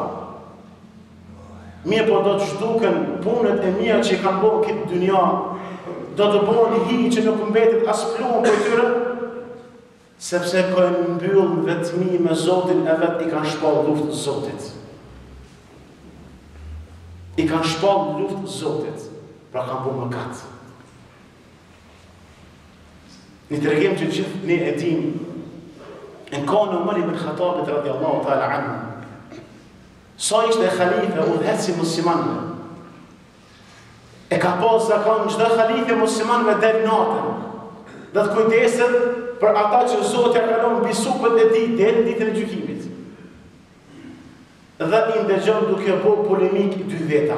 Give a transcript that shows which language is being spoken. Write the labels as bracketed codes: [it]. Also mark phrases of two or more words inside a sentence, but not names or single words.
[sq] Mirë po do të zhduken punët e mia që kanë bërë këtë dynja, do të bëhen një hi që nuk mbetet as pluhën për tyre, sepse kanë mbyllë vetëmi me Zotin e vetë i kanë shpallë luftë Zotit. I kanë shpallë luftë Zotit, pra kanë bërë mëkat. Një tregim që gjithë ne e dim, në kohën e Umar ibn Khattabit [ar] رضي الله تعالى عنه, [sq] sa ishte khalife udhëheci muslimanëve, e ka pas zakon çdo khalife muslimanëve del natën, dhe të kujdeset për ata që Zoti ja ka lënë mbi supët e tij deri në ditën e gjykimit. Dhe i ndëgjon duke bërë polemik dy veta.